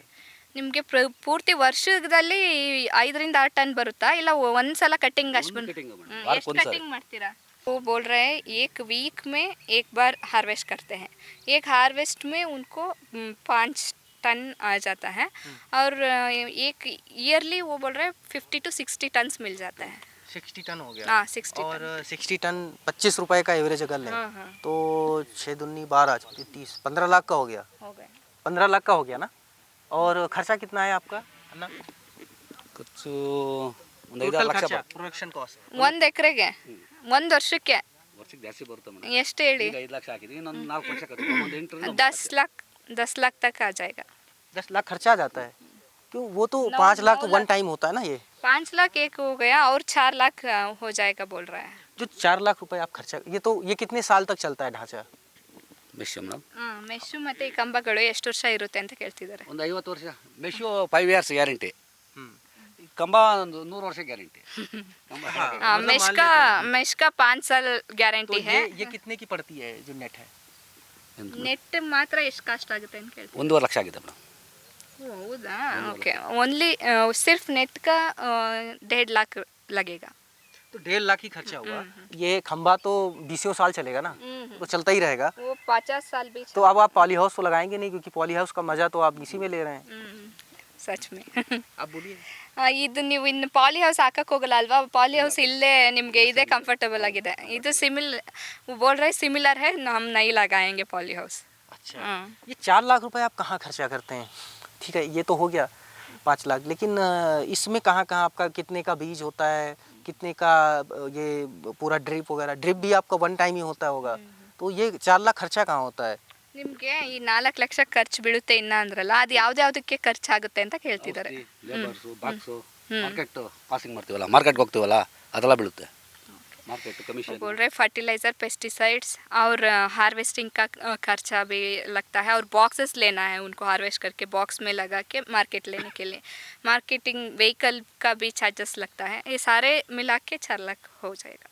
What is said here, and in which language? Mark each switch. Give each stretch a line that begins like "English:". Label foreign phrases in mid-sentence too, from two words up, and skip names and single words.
Kannada: ನಿಮಗೆ ಪೂರ್ತಿ ವರ್ಷದಲ್ಲಿ 5 से 6 ಟನ್ ಬರುತ್ತಾ, ಇಲ್ಲ ಒಂದ್ಸಲ ಕಟಿಂಗ್ ಅಷ್ಟು ಕಟಿಂಗ್ ಎಷ್ಟು ವಾರಕ್ಕೊಂದು ಸಾರಿ. कटिंग ಮಾಡ್ತೀರಾ?
Hindi: वो बोल रहे हैं 1 वीक में एक बार हार्वेस्ट करते हैं। एक हार्वेस्ट में उनको 5 टन आ जाता है, और एक ईयरली वो बोल रहे हैं 50 to 60 टन्स मिल जाता है। 60 टन हो गया। हाँ 60 और टन। 60 टन 25 रुपए का एवरेज अगर लें, हाँ हाँ तो 6 दूनी 12 30 15 लाख का हो गया। हो गए। 15 लाख का हो गया ना। और खर्चा कितना है आपका अन्ना?
Kannada: ಖರ್ಚು ಒಂದು 5-6 ಲಕ್ಷ ಬರುತ್ತೆ.
English: production cost
Kannada: 1 ಎಕರೆಗೆ 1 ವರ್ಷಕ್ಕೆ ವರ್ಷಕ್ಕೆ ಜಾಸ್ತಿ ಬರುತ್ತೆ ಮೇಡಮ್. ಎಷ್ಟು ಹೇಳಿ? ಈಗ 5 ಲಕ್ಷ ಹಾಕಿದ್ವಿ, ಇನ್ನೊಂದು 4 ವರ್ಷ ಕಟ್ತೀವಿ. ಒಂದು 8
Hindi: 10 लाख तक आ जाएगा। 10 लाख खर्चा आ जाता है। क्यों? वो तो 9 5 लाख वन लाख। टाइम होता है ना। ये 5 लाख एक हो गया, और 4 लाख हो जाएगा बोल रहा है। जो 4 लाख रुपए आप खर्चा, ये कितने साल तक चलता है ढांचा?
Kannada: ಮೆಶ್ಯೂ ಮೇಡಮ್ ಮೆಶ್ಶು ಮತ್ತು ಈ ಕಂಬಗಳು ಎಷ್ಟು ವರ್ಷ ಇರುತ್ತೆ ಅಂತ ಕೇಳ್ತಿದ್ದಾರೆ। ಒಂದು 50 ವರ್ಷ. ಮೆಶ್ಯೂ 5
English: years guarantee.
Kannada: ಕಂಬ ಒಂದು 100 ವರ್ಷ ಗ್ಯಾರಂಟಿ. ಕಂಬ
Hindi: मतलब मेश मान का लेते मेश का 5 साल तो ग्यारंटी है। ये कितने की पड़ती है जो नेट है?
Kannada: ನೆಟ್ ಮಾತ್ರ ಎಷ್ಟು ಕಾಸ್ಟ್ ಆಗುತ್ತೆ ಅಂತ ಕೇಳ್ತಿದ್ದಾರೆ। 1.5 ಲಕ್ಷ ಆಗಿದೆ ಮೇಡಮ್. ಓ, ಹೌದಾ?
English: OK, only
Hindi: सिर्फ नेट का 1.5 लाख लगेगा। तो 1.5 लाख ही खर्चा हुआ। ये खंबा तो 20 साल चलेगा ना, तो चलता ही रहेगा। वो 50 साल भी तो अब आप
English: poly house
Hindi: तो लगाएंगे नहीं, क्योंकि
English: poly house
Hindi: का मजा तो आप इसी में ले रहे हैं। सच में। आप बोलिए।
Kannada: ಇದು ನೀವು ಇನ್ನು
English: poly house
Kannada: ಹಾಕಕ್ಕೆ ಹೋಗಲ್ಲ ಅಲ್ವಾ?
English: poly house
Kannada: ಇಲ್ಲೇ ನಿಮಗೆ ಇದೇ ಕಂಫರ್ಟಬಲ್ ಆಗಿದೆ।
Hindi: ಇದು बोल रहे सिमिलर है, हम नहीं लगाएंगे
English: poly house.
Hindi: अच्छा, ये 4 लाख रुपए आप कहाँ खर्चा करते हैं? ठीक है, ये तो हो गया 5 लाख, लेकिन इसमें कहाँ कहाँ आपका कितने का बीज होता है, कितने का ये पूरा ड्रिप वगैरह? ड्रिप भी आपका
English: one time
Hindi: ही होता होगा, तो ये 4 लाख खर्चा कहाँ होता है?
Kannada: ನಿಮಗೆ ಈ 4 ಲಕ್ಷ ಖರ್ಚು ಬೀಳುತ್ತೆ ಇನ್ನ ಅಂದ್ರಲ್ಲ, ಅದು ಯಾವ್ದ್ಯಾವ್ದಕ್ಕೆ ಖರ್ಚಾಗುತ್ತೆ ಅಂತ ಕೇಳ್ತಿದ್ದಾರೆ। ಲೇಬರ್ಸು, ಬಾಕ್ಸು,
English: market passing
Kannada: ಮಾಡ್ತೀವಲ್ಲ, ಮಾರ್ಕೆಟ್ಗೆ ಹೋಗ್ತೀವಲ್ಲ, ಅದೆಲ್ಲ ಬೀಳುತ್ತೆ.
English: market commission
Hindi: बोल रहे
English: fertilizer pesticides
Hindi: और हार्वेस्टिंग का खर्चा भी लगता है, और बॉक्सेस लेना है उनको, हार्वेस्ट करके बॉक्स में लगा के मार्केट लेने के लिए
English: marketing vehicle
Hindi: का भी चार्जेस लगता है। ये सारे मिला के 4 लाख हो जाएगा।